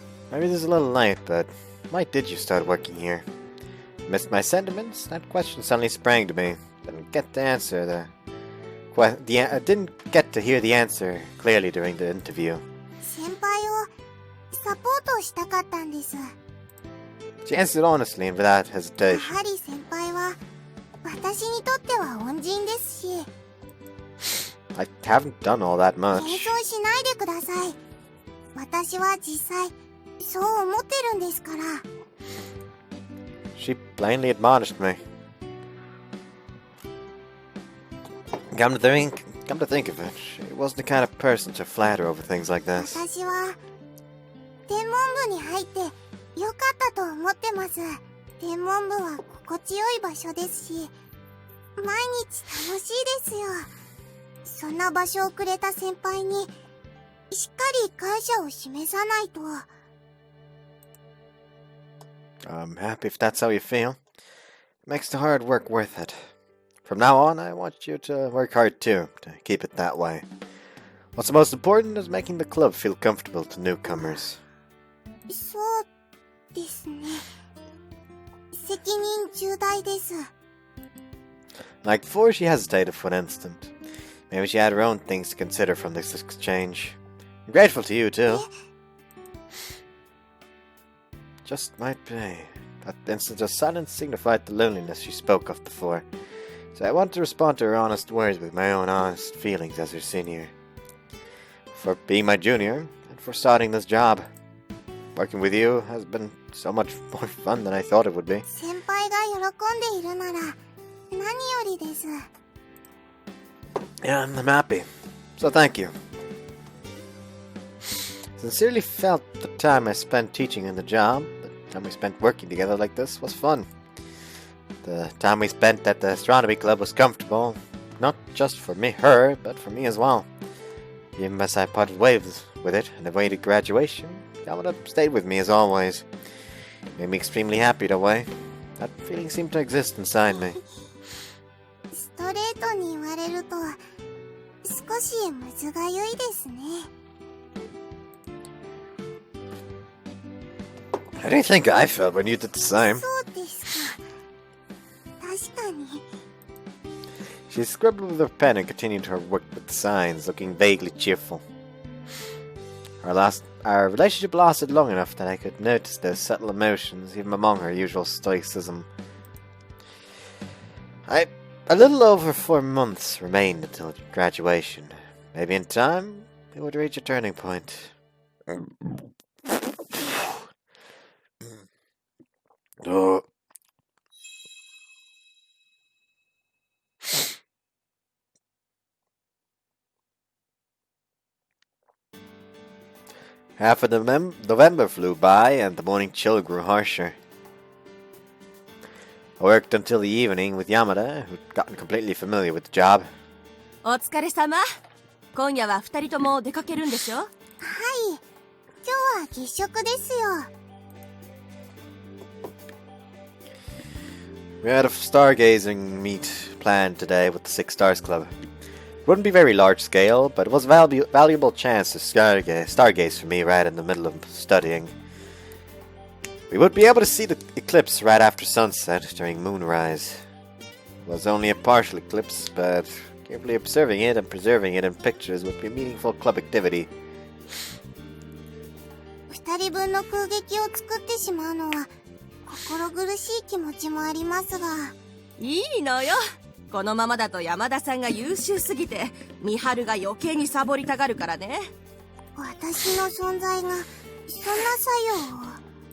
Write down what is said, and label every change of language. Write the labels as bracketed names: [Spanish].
[English] Maybe this is a little late, but why did you start working here? Missed my sentiments? That question suddenly sprang to me. Didn't get to answer I didn't get to hear the answer clearly during the interview. [Japanese] 先輩をサポートしたかったんです。 [English] She answered honestly and without [Japanese] や [English] hesitation. [Japanese] はり先輩は私にとっては恩人ですし、 [English] I haven't done all that [Japanese] 謙 [English] much. [Japanese] 遜しないでください。私は実際そう思ってるんですから。 [English] She plainly admonished me. Come to think of it, she wasn't the kind of person to flatter over things like this. [Japanese] 私は天文部に入ってよかったと思ってます。天文部は心地よい場所ですし、毎日楽しいですよ。そんな場所をくれた先輩にしっかり感謝を示さないと。 [English] I'm happy if that's how you feel. It makes the hard work worth it. From now on, I want you to work hard too, to keep it that way. What's most important is making the club feel comfortable to newcomers. [Japanese] そうですね。責任重大です。 [English] Like before, she hesitated for an instant. Maybe she had her own things to consider from this exchange. I'm grateful to you too. Just might be. That instant of silence signified the loneliness she spoke of before. So I want to respond to her honest words with my own honest feelings as her senior. For being my junior, and for starting this job. Working with you has been so much more fun than I thought it would be. [Japanese] 先輩が喜んでいるなら何よりです。 [English] Yeah, I'm happy. So thank you. Sincerely felt the time I spent teaching in the job, the time we spent working together like this was fun. The time we spent at the astronomy club was comfortable, not just for her, but for me as well. Even as I parted ways with it and awaited graduation, Yamada stayed with me as always. It made me extremely happy that way. That feeling seemed to exist inside me. [Japanese] ストレートに言われると少しむずがゆいですね。 [English] How do you think I felt when you did the same? [Japanese] そうですか。確かに。 [English] She scribbled with her pen and continued her work with the signs, looking vaguely cheerful. Our relationship lasted long enough that I could notice those subtle emotions even among her usual stoicism. I A little over 4 months remained until graduation. Maybe in time, it would reach a turning point. Oh. Half of November flew by, and the morning chill grew harsher. I worked until the evening with Yamada, who'd gotten completely familiar with the job. [Japanese] お疲れ様。今夜は二人とも出かけるんでしょ？はい。今日は月食ですよ。 [English] We had a stargazing meet planned today with the Six Stars Club. It wouldn't be very large scale, but it was a valuable chance to stargaze for me right in the middle of studying. We would be able to see the eclipse right after sunset during moonrise. It was only a partial eclipse, but carefully observing it and preserving it in pictures would be a meaningful club activity. [Japanese] 二人分の空撃を作ってしまうのは心苦しい気持ちもありますが。いいのよ。このままだと山田さんが優秀すぎて、美春が余計にサボりたがるからね。私の存在がそんな作用を。